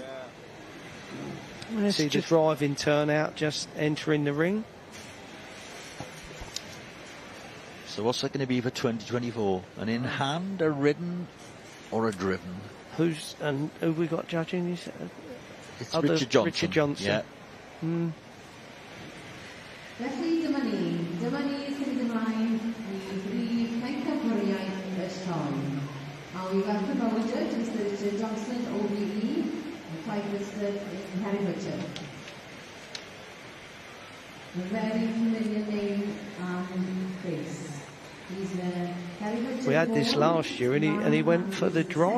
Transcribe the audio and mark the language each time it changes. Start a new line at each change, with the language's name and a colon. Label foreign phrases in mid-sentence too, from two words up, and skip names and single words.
English: See the driving turnout just entering the ring. So what's that going to be for 2024? An in-hand, a ridden, or a driven? Who we got judging? You said? It's Richard Johnson. Richard Johnson. Yeah.
Welsh: Felly dyma ni sydd ymlaen I brif pencampwriaeth y sioe.
English: A we welcome our judge, Mr Richard Johnson, OBE, and Prime Minister in Herefordshire. A very familiar name and face. We had this last year, and he went for the driving.